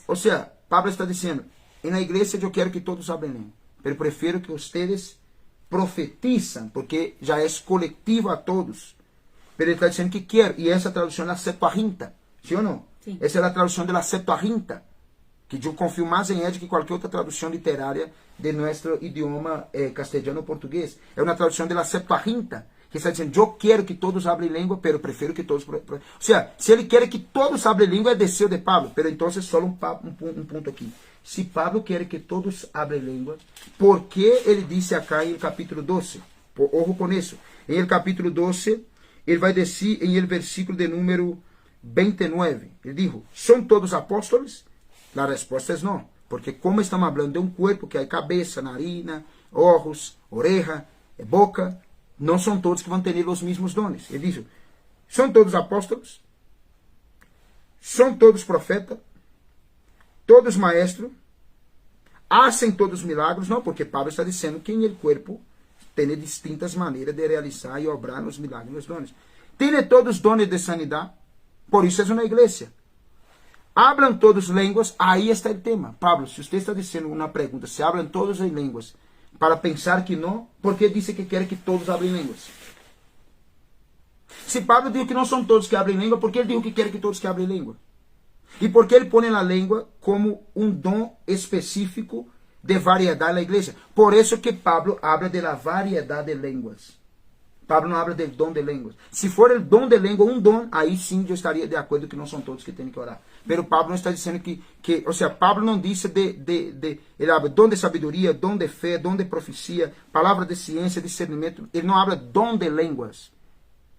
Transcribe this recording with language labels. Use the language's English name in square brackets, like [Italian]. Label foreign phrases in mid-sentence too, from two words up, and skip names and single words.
[Spanish] O sea, Pablo está diciendo, en la iglesia yo quiero que todos hablen lengua, pero prefiero que ustedes profetizan, porque ya es colectivo a todos. Pero él está diciendo que quiero, y esa traducción es la Septuaginta, ¿sí o no? Sí. Esa es la traducción de la Septuaginta, que yo confío más en ella que cualquier otra traducción literaria de nuestro idioma castellano-portugués. Es una traducción de la Septuaginta, que está [Portuguese] dizendo, eu quero que todos hablem língua, [Spanish] pero [Portuguese] prefiro que todos... O sea, se ele quer que todos hablem língua, é deseo de Pablo. [Spanish] Pero entonces, [Portuguese] só um ponto aqui. Se Pablo quer que todos hablem língua, ¿por que ele disse acá em capítulo 12? Ojo com isso. Em el capítulo 12, ele vai dizer em el versículo de número 29. Ele dijo, ¿son todos apóstolos? La resposta é não. Porque como estamos hablando de um corpo que há cabeça, narina, [Spanish] ojos, oreja, boca... [Portuguese] não são todos que vão ter os mesmos dones. Ele diz, são todos apóstolos, são todos profetas, todos maestros, [Spanish] hacen todos milagros. [Portuguese] Não, porque Pablo está dizendo que em [Spanish] el cuerpo [Portuguese] tem distintas maneiras de realizar e obrar os milagres, os dones. Tem todos dones de sanidade, por isso é uma igreja. Hablan todos línguas, aí está o tema. Pablo, se você está dizendo uma pergunta, se hablan todos em línguas, para pensar que não, porque disse que quer que todos hablem línguas. Se Pablo dijo que não são todos que hablem língua, por que ele dijo que quer que todos que hablem língua? E por que ele põe a língua como um dom específico de variedade na igreja? Por isso que Pablo [Spanish] habla de la [Portuguese] variedade de línguas. Pablo não habla del dom de línguas. Se for el dom de língua, um dom, aí sim eu estaria de acordo que não são todos que têm que orar. Pero Pablo não está dizendo que ou seja, Pablo não disse ele habla dom de sabedoria, dom de fé, dom de profecia, palavra de ciência, discernimento. Ele não habla dom de línguas.